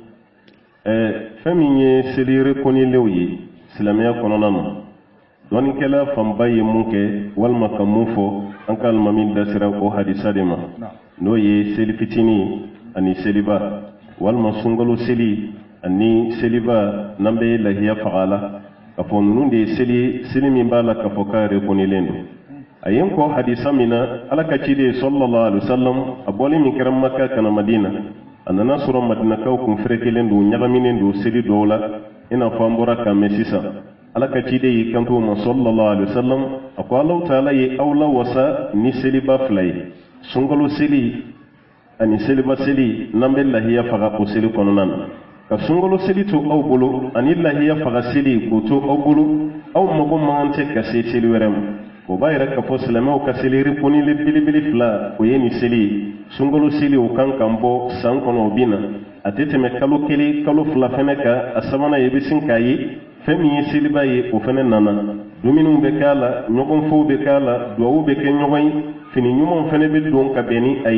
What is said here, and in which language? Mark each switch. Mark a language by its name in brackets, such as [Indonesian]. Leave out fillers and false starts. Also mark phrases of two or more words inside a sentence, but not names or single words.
[Bambara] Fɛn min ye seli reconnaît ye silamɛya kɔnɔna na dɔnnikɛla fanba ye mun kɛ walima ka mun fɔ an ka alimami da sera o hadisa de ma n'o ye seli fitinin ani seliba walima sunkalo seli ani seliba n'an bɛ lahiya faga la k'a fɔ ninnu de ye seli min b'a la k'a fɔ k'a reconnaît don. A ye n kɔ hadisa min na ala ka ciden [Arabic] صلى الله عليه وسلم [Bambara] a bɔlen min kɛra Maka kana Madina a nana sɔrɔ madinakaw kun fɛrɛkɛlen don ɲagaminen don seli dɔw la i n'a fɔ an bɔra k'a mɛn sisan. Ala ka ciden y'i kanto ma [Arabic] صلى الله عليه وسلم [Bambara] a ko Alahu Taala ye aw la wasa ni seliba fila ye sunkalo seli ani seliba seli n'an bɛ lahiya faga o seli kɔnɔna na ka sunkalo seli to aw bolo ani lahiya faga seli k'o to aw bolo aw mago man tɛ ka se seli wɛrɛ ma. O b'a yɛrɛ k'a fɔ silamɛw ka seli reconnaît belebele fila o ye nin seli ye sunkalo seli o kan kan bɔ san kɔnɔ o bɛ na a tɛ tɛmɛ kalo kelen kalo fila fɛnɛ kan a sabanan ye i bɛ sin k'a ye fɛn min ye seliba ye o fɛnɛ nana dumuniw bɛ k'a la ɲɔgɔnfɔw bɛ k'a la duwawu bɛ kɛ ɲɔgɔn ye fini ɲumanw fɛnɛ bɛ don ka bɛn ni a